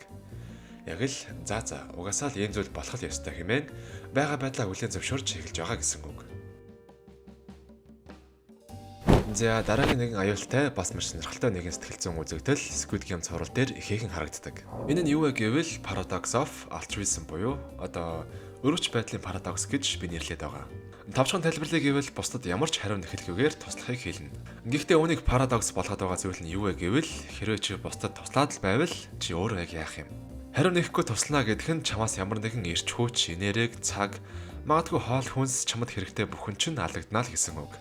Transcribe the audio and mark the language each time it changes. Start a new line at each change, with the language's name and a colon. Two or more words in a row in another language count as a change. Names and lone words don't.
Mongolian: Яг л угаасаа л ийм зүйл болох л ёстой хэмээн байгаа байдлаа хүлээн зөвшөөрч эхэлж байгаа гэсэн үг. За дараагийн нэгэн аюултай бас маш сонирхолтой нэгэн сэтгэл зүйн үзэгдэл Squid Game цуврал дээр ихээхэн харагддаг. Энэ нь юу вэ гэвэл
English: paradox of altruism
Mongolian: буюу өрөвч байдлын парадокс гэж би нэрлэдэг байгаа. Товчхон тайлбарлая гэвэл бусдад ямар ч хариу нэхэлгүйгээр туслахыг хэлнэ. Гэхдээ үүнийг парадокс болгоод байгаа зүйл нь юу вэ гэвэл хэрвээ чи бусдад туслаад л байвал чи өөрөө яг яах юм? Хариу нэхгүй туслана гэдэг нь чамаас ямар нэгэн эрч хүч, энерги, цаг, магадгүй хоол хүнс чамд хэрэгтэй бүхэн чинь алдагдана л гэсэн үг.